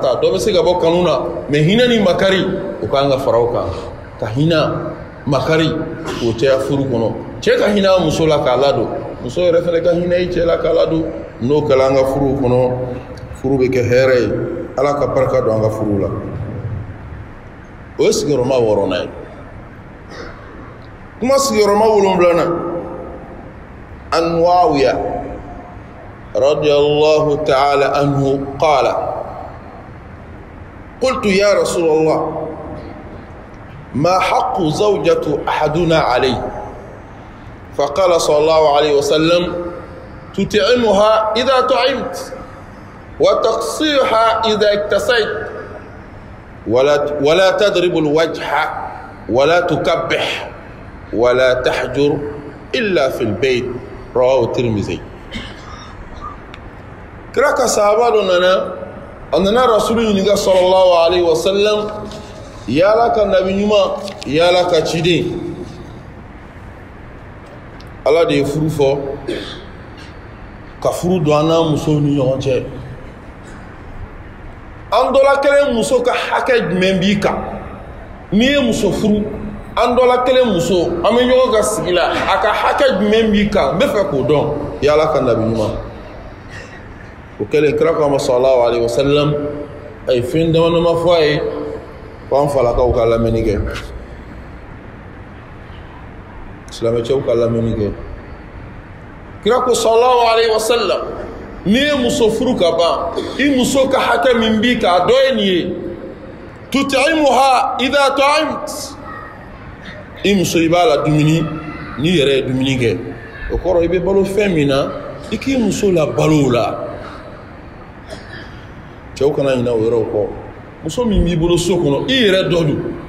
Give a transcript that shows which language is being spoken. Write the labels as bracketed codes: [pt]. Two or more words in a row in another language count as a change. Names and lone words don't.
[bm] taa dɔ bɛ se ka bɔ kanu na mɛ hinɛ ni makari o k'an ka fara o kan ka hinɛ makari k'o caya furu kɔnɔ cɛ ka hinɛ a muso la k'a ladon muso yɛrɛ fana ka hinɛ i cɛ la k'a ladon n'o kɛla an ka furuw kɔnɔ furu bɛ kɛ hɛrɛ ye ala ka barika don an ka furuw la o ye sigiyɔrɔma 6nan ye kuma sigiyɔrɔma 7nan an [ar] Muawiya رضي الله تعالى عنه قال قلت يا رسول الله ما حق زوجة أحدنا عليه فقال صلى الله عليه وسلم تطعمها إذا طعمت وتقصيها إذا اكتسيت ولا تضرب الوجه ولا تكبح ولا تحجر إلا في البيت رواه الترمذي كراك صحابة أننا رسول الله صلى الله عليه وسلم [bm] yala ka nabi ɲuman yala ka ciden ala de ye furu fɔ ka furu don an n'a musow ni ɲɔgɔn cɛ an dɔla kelen muso ka hakɛ jumɛn b'i kan n'i ye muso furu an dɔla kelen muso an bɛ ɲɔgɔn ka sigi la a ka hakɛ jumɛn b'i kan n bɛ fɛ k'o dɔn yala ka nabi ɲuman o kɛlen kira ko ma [ar] صلى الله عليه وسلم [bm] a ye fɛn dama dama fɔ a ye k'an falakaw ka lamɛnni kɛ silamɛcɛw ka lamɛnni kɛ kira ko [ar] صلى الله عليه وسلم [bm] n'i ye muso furu ka ban i muso ka hakɛ min b'i kan a dɔ ye nin ye [ar] تطعمها إذا طعمت [bm] i muso i b'a la dumuni n'i yɛrɛ ye dumuni kɛ o kɔrɔ i bɛ balo fɛn min na i k'i muso la balo o la cɛw kana ɲinɛ o yɔrɔw kɔ muso min b'i bolo so kɔnɔ i yɛrɛ dɔ don